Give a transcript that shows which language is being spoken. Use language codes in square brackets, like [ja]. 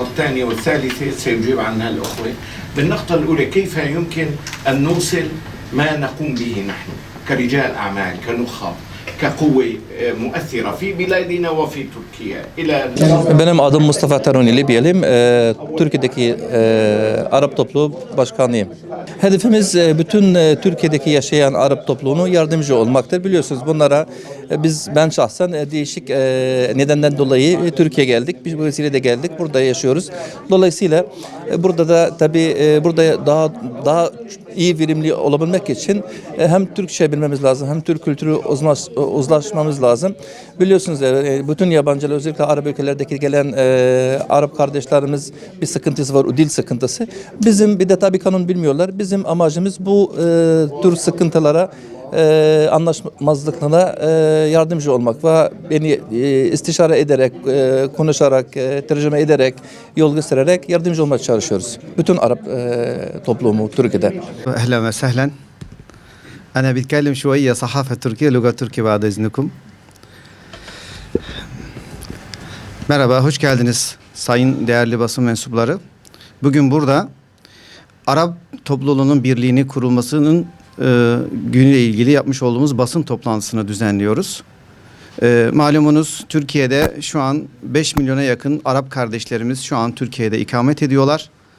[ar] الثانية والثالثة سيجيب عنها الأخوة. بالنقطة الأولى، كيف يمكن أن نوصل ما نقوم به نحن كرجال أعمال كنخب كقوة مؤثرة في بلادنا وفي Türkiye [tr] Benim adım Mustafa Taruni Libyalim. Türkiye'deki Arap topluluğu başkanıyım. Hedefimiz bütün Türkiye'deki yaşayan Arap topluluğunu yardımcı olmaktır. Biliyorsunuz bunlara ben şahsen değişik nedenden dolayı Türkiye'ye geldik. Biz bu vesileyle geldik. Burada yaşıyoruz. Dolayısıyla burada da tabii burada daha iyi verimli olabilmek için hem Türkçe bilmemiz lazım hem Türk kültürü uzlaşmamız lazım. Biliyorsunuz bütün yabancılar özellikle Arap ülkelerdeki gelen Arap kardeşlerimiz bir sıkıntısı var, o dil sıkıntısı. Bizim bir de tabii kanun bilmiyorlar. Bizim amacımız bu tür sıkıntılara anlaşmazlıklarına yardımcı olmak ve beni istişare ederek, konuşarak, tercüme ederek, yol göstererek yardımcı olmaya çalışıyoruz. Bütün Arap toplumu Türkiye'de. [ar] أهلا وسهلا. أنا بتكلم شوية صحافة تركية لغة تركية بعد إذنكم. [tr] Merhaba, hoş geldiniz sayın değerli basın mensupları. Bugün burada Arap topluluğunun birliğini kurulmasının günüyle ilgili yapmış olduğumuz basın toplantısını düzenliyoruz. Malumunuz Türkiye'de şu an 5 milyona yakın Arap kardeşlerimiz şu an Türkiye'de ikamet ediyorlar.